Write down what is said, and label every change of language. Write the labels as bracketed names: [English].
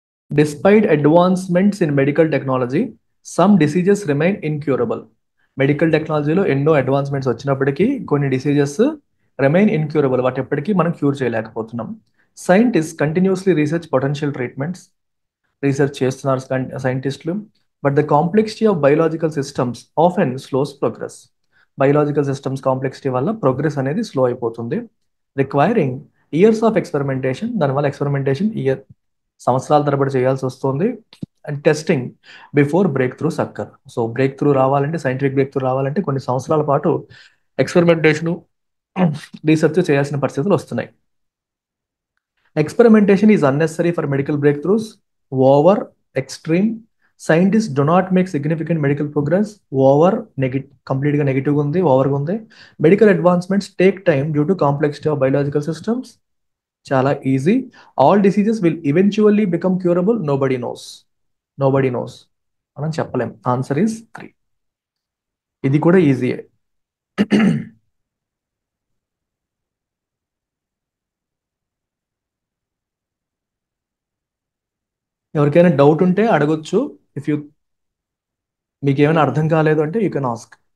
[English] Despite advancements in medical technology, some diseases remain incurable. [Telugu] Medical టెక్నాలజీలో ఎన్నో advancements వచ్చినప్పటికీ కొన్ని [English] diseases remain incurable, [Telugu] వాటి ఎప్పటికీ మనం క్యూర్ చేయలేకపోతున్నాం. [English] scientist continuously research potential treatments, [Telugu] research చేస్తున్నారు సైంటిస్టులు. [English] But the complexity of biological systems often slows progress. [Telugu] Biological systems complexity వల్ల ప్రోగ్రెస్ అనేది స్లో అయిపోతుంది. [English] requiring years of experimentation, [Telugu] దానివల్ల ఎక్స్పెరిమెంటేషన్ సంవత్సరాల తరబడి చేయాల్సి వస్తుంది. [English] and testing before breakthroughs [Telugu] అక్కర్. So break through రావాలంటే, సైంటిఫిక్ బ్రేక్ త్రూ రావాలంటే కొన్ని సంవత్సరాల పాటు ఎక్స్పెరిమెంటేషను, రీసెర్చ్ చేయాల్సిన పరిస్థితులు వస్తున్నాయి. [English] Experimentation is unnecessary for medical breakthroughs. Over, extreme. Scientists do not make significant medical progress. Over, completely negative ఉంది, over ఉంది. Medical advancements take time due to complexity of biological systems. [Telugu] చాలా easy. [English] All diseases will eventually become curable. Nobody knows. Nobody knows [Telugu] మనం చెప్పలేం. [English] Answer is 3. [Telugu] ఇది కూడా ఈజీయే. ఎవరికైనా doubt ఉంటే అడగొచ్చు. ఇఫ్ యూ మీకు ఏమైనా అర్థం కాలేదు అంటే [English] You can ask.